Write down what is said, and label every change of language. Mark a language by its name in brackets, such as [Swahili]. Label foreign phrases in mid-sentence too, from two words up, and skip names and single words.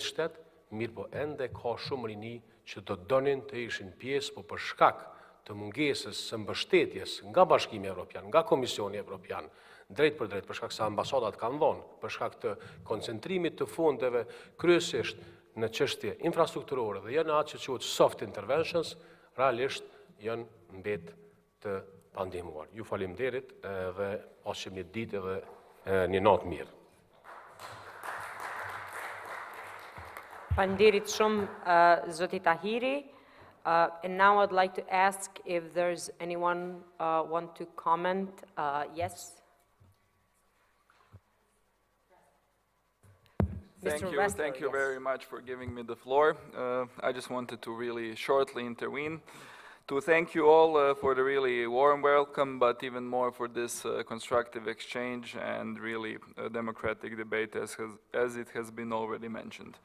[Albanian] shtet, mirë po ende ka shumë rini që do donin të ishin pjesë, po për shkak të mungesës së mbështetjes nga Bashkimi Evropian, nga Komisioni Evropian, drejt për drejt, për shkak se ambasadat kanë dhënë, për shkak të koncentrimit të fondeve kryesisht në çështje infrastrukturore dhe janë atë që quhet [English] soft interventions, [Albanian] realisht janë mbet të ta ndihmuar. Ju faleminderit dhe pashim një ditë edhe një natë mirë. Faleminderit shumë, Zoti Tahiri. [English] And now I'd like to ask if there's anyone want to comment. Yes? Thank you very much for giving me the floor. I just wanted to really shortly intervene to thank you all for the really warm welcome, but even more for this constructive exchange and really democratic debate as it has been already mentioned.